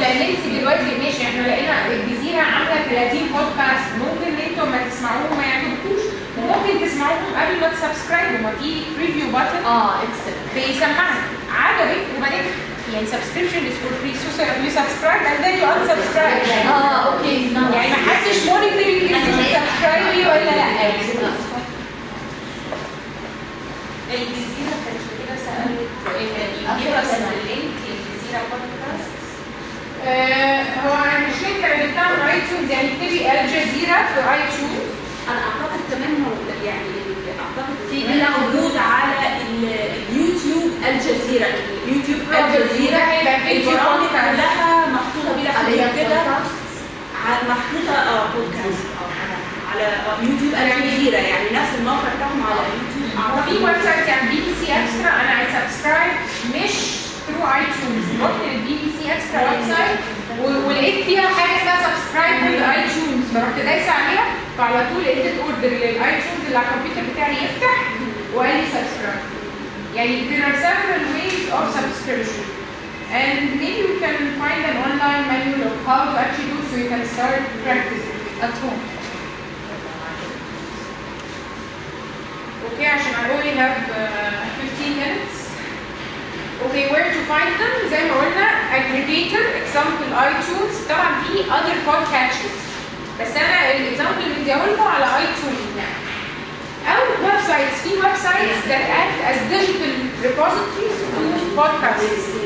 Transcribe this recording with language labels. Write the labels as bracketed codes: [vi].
[ar] لان انت دلوقتي ماشي احنا لقينا الجزيره عامله 30 بودكاست ممكن انتوا ما تسمعوهم ما يعجبكوش وممكن تسمعوهم قبل ما تسبسكرايبوا. ما في ريفيو باتن [en] excellent. [ar] بيسمعك عجبك وبعدين يعني [en] subscription is for free so you subscribe and then you unsubscribe okay no. [ar] يعني ما حدش [en] monitoring if you subscribe [ar] ولا لا. الجزيرة كانت كده سألت [en] give us the link [ar] للجزيرة بودكاست. هو انا مش لينك انا جبتها من اي تيونز يعني اكتبي الجزيرة في اي تيونز. انا اعتقد كمان يعني اعتقد في موجود على اليوتيوب الجزيرة الجزيرة البرامج كلها محطوطة بلا كده محطوطة بودكاست على يوتيوب الجزيرة يعني نفس الموقع بتاعهم على يوتيوب. في ويب سايت يعني بي بي سي اكسترا انا عايز سبسكرايب مش ثرو اي تيونز. رحت للبي بي سي اكسترا ويب سايت ولقيت فيها حاجه اسمها سبسكرايب بالاي تيونز فرحت دايسه عليها فعلى طول لقيت اوردر للاي تيونز اللي على الكمبيوتر بتاعي يفتح وقال لي سبسكرايب. [en] يعني there are several ways of subscription and maybe we can find an online manual of how to actually do so you can start practicing at home. Okay, عشان I only have 15 minutes. Okay, where to find them? [ar] زي ما قلنا aggregator, example iTunes. طبعا في other podcatchers بس انا الاكزامبل اللي مديهولكم على iTunes يعني. [en] أو web sites. في web sites that act as digital repositories to podcasts.